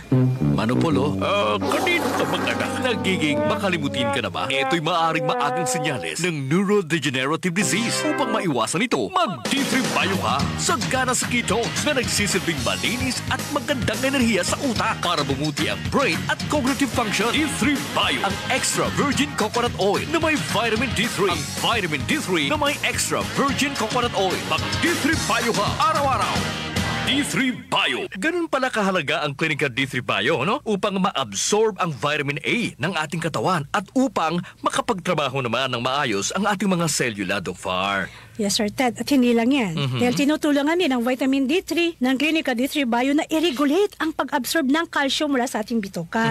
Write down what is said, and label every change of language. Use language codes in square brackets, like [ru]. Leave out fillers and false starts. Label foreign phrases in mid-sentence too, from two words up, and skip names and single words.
[tl] Manopolo, kanina ka bang anak nagiging makalimutin ka na ba? Ito'y maaaring maagang senyales ng [en] neurodegenerative disease. [tl] Upang maiwasan ito, mag-D3 Bio ka. Sagana sa ketones na nagsisilbing malinis at magandang enerhiya sa utak para bumuti ang brain at [en] cognitive function. [tl] D3 Bio, ang [en] extra virgin coconut oil [tl] na may vitamin D3. Ang vitamin D3 na may [en] extra virgin coconut oil. [tl] Mag-D3 Bio ka araw-araw. D3 Bio. Ganun pala kahalaga ang Clinica D3 Bio, no? Upang ma-absorb ang vitamin A ng ating katawan at upang makapagtrabaho naman ng maayos ang ating mga selula, Doc Far. Yes, Sir Ted. At hindi lang yan. Dahil tinutulungan din ng vitamin D3 ng Clinica D3 Bio na i-regulate ang pag-absorb ng calcium mula sa ating bituka.